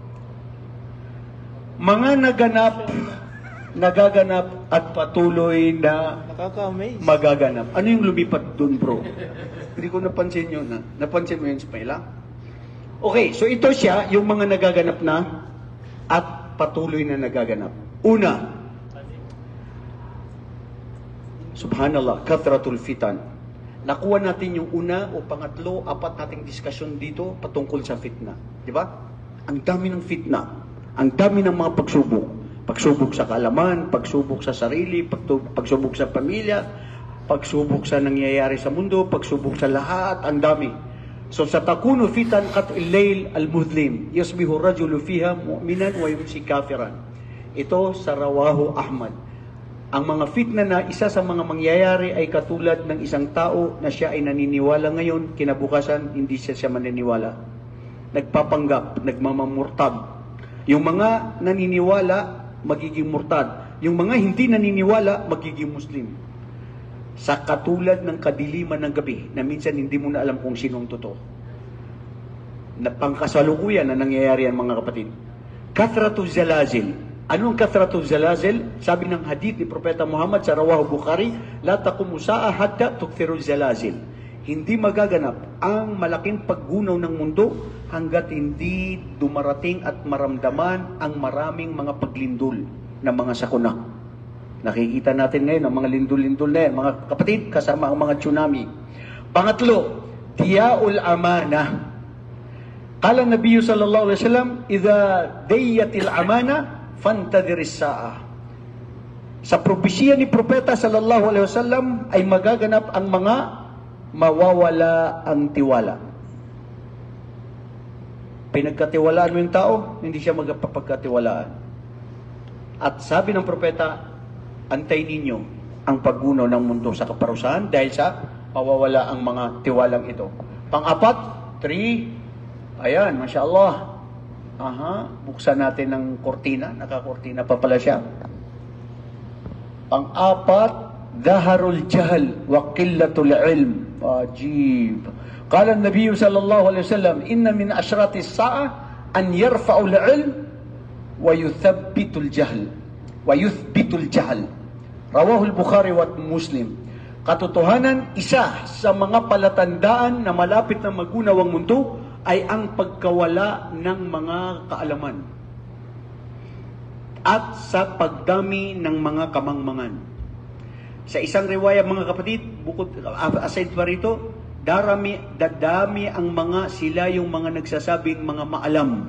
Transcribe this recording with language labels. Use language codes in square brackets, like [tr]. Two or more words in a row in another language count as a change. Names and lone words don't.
[tl] Mga nagaganap at patuloy na Nakaka-amaze. magaganap. Ano yung lumipat doon bro? Hindi ko napansin yun. Napansin mo yun, Smaila? Okay, so ito siya, yung mga nagaganap na at patuloy na nagaganap. Una, [ar] سبحان الله، كثرة الفتن. [tl] Nakuha natin yung una o pangatlo, apat nating diskusyon dito patungkol sa fitna. Di ba? Ang dami ng fitna. Ang dami ng mga pagsubok. Pagsubok sa kaalaman, pagsubok sa sarili, pagsubok sa pamilya, pagsubok sa nangyayari sa mundo, pagsubok sa lahat, ang dami. [ar] So sa تكون فتن قطع الليل المظلم يصبح الرجل فيها مؤمنا ويمسي كافرا. [tl] Ito sa Rawahu Ahmad. Ang mga fitna na isa sa mga mangyayari ay katulad ng isang tao na siya ay naniniwala ngayon, kinabukasan hindi siya maniniwala. Nagpapanggap, nagmamamurtad. Yung mga naniniwala, magiging murtad. Yung mga hindi naniniwala, magiging Muslim. Sa katulad ng kadiliman ng gabi, na minsan hindi mo na alam kung sinong totoo. Na pangkasalukuyan na nangyayari ang mga kapatid. [ar] كثرة الزلازل. [tl] Anong [ar] كثرة الزلازل? [tl] Sabi ng hadith ni Propeta Muhammad sa Rawahu Bukhari, [ar] لا تقوم الساعة حتى تكثر الزلازل. [tl] Hindi magaganap ang malaking paggunaw ng mundo hanggat hindi dumarating at maramdaman ang maraming mga paglindol ng mga sakuna. Nakikita natin ngayon ang mga lindol-lindol na yan, mga kapatid, kasama ang mga tsunami. Pangatlo, [ar] ضياع الأمانة. قال النبي صلى الله عليه وسلم إذا ضيعت الأمانة فانتظر الساعة. [tl] Sa propesya ni Propeta [ar] صلى الله عليه وسلم [tl] ay magaganap ang mga mawawala ang tiwala. Pinagkatiwalaan mo yung tao, hindi siya magpapagkatiwalaan. At sabi ng Propeta, antay ninyo ang paggunaw ng mundo sa kaparusahan dahil sa mawawala ang mga tiwalang ito. Pang-apat, 3, ayan, [ar] ما شاء الله. [tl] Buksan natin ng kortina. Nakakortina pa pala siya. Pang-apat, [ar] ظهور الجهل وقلة العلم. عجيب. قال النبي صلى الله عليه وسلم إن من أشراط الساعة أن يرفع العلم ويثبت الجهل. ويثبت الجهل. رواه البخاري ومسلم. [tl] Katotohanan, isa sa mga palatandaan na malapit na magunaw ang mundo ay ang pagkawala ng mga kaalaman at sa pagdami ng mga kamangmangan. Sa isang riwaya, mga kapatid, bukod aside pa rito, dadami ang mga sila yung mga nagsasabing mga maalam.